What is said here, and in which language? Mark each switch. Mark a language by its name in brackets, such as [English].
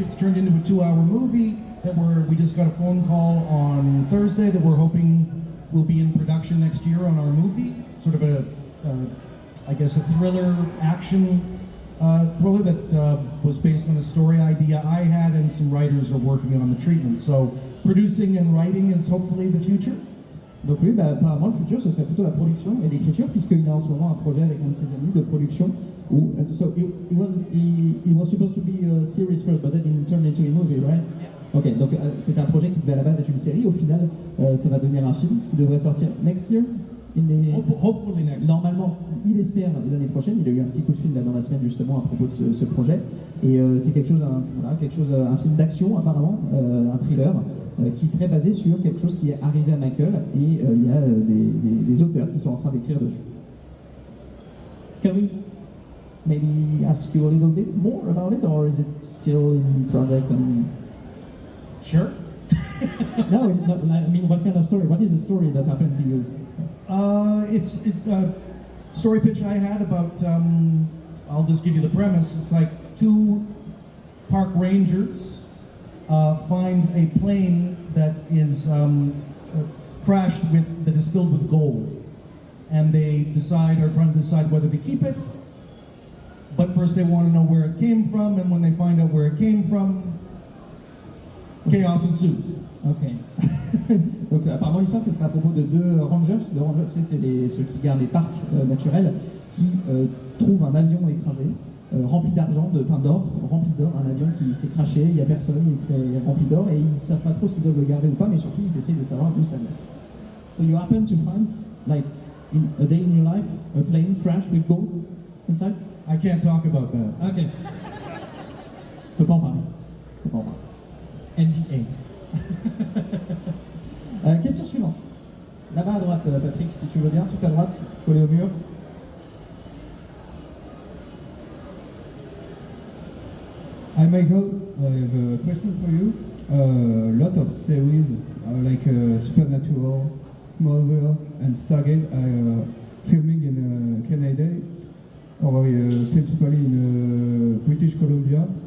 [English] It's turned into a 2-hour movie we just got a phone call on Thursday that we're hoping will be in production next year on our movie. Sort of I guess a thriller action thriller that was based on a story idea I had, and some writers are working on the treatment. So producing and writing is hopefully the future. [French] Donc lui, apparemment, le futur, ce serait plutôt la production et l'écriture, puisqu'il a en ce moment un projet avec un de ses amis de production où [English] so it was supposed to be a series first, but then it turned into a movie, right? [French] Ok, donc c'était un projet qui devait à la base être une série. Au final, ça va devenir un film qui devrait sortir [English] next year. Hopefully next. [French] Normalement, il espère l'année prochaine. Il a eu un petit coup de fil là dans la semaine justement à propos de ce projet. Et c'est quelque chose, un film d'action apparemment, un thriller qui serait basé sur quelque chose qui est arrivé à Michael. Et il y a des auteurs qui sont en train d'écrire dessus. [English] Can we maybe ask you a little bit more about it, or is it still in project? Sure. No, I mean, what kind of story? What is the story that happened to you? It's a story pitch I had about, I'll just give you the premise. It's like two park rangers find a plane that is crashed that is filled with gold. And they are trying to decide whether to keep it. But first they want to know where it came from, and when they find out where it came from, chaos ensues. Ok. [French] Donc apparemment l'histoire ce sera à propos de deux rangers. C'est ceux qui gardent les parcs naturels, qui trouvent un avion écrasé, rempli d'or, un avion qui s'est crashé, il n'y a personne, il serait rempli d'or, et ils ne savent pas trop s'ils doivent le garder ou pas, mais surtout ils essaient de savoir d'où ça vient. [English] So you happen to find, like, in a day in your life, a plane crashed with gold inside? I can't talk about that. [French] Ok. Je peux pas en parler. NDA. Question suivante. Là-bas à droite, Patrick, si tu veux bien, tout à droite, collé au mur. [English] Hi Michael, I have a question for you. A lot of series like Supernatural, Smallville and Stargate are filming in Canada or principally in British Columbia.